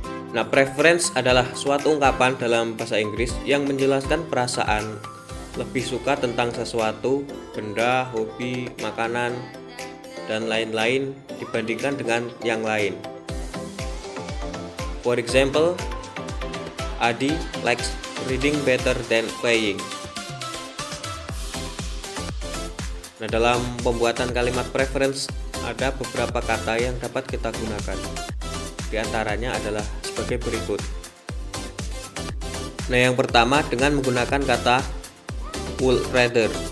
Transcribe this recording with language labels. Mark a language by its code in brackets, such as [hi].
[id] Nah, preference adalah suatu ungkapan dalam bahasa Inggris yang menjelaskan perasaan lebih suka tentang sesuatu, benda, hobi, makanan, dan lain-lain dibandingkan dengan yang lain. [en] For example, Adi likes reading better than playing. [id] Nah, dalam pembuatan kalimat preference ada beberapa kata yang dapat kita gunakan. Di antaranya adalah sebagai berikut. Nah, yang pertama dengan menggunakan kata would rather.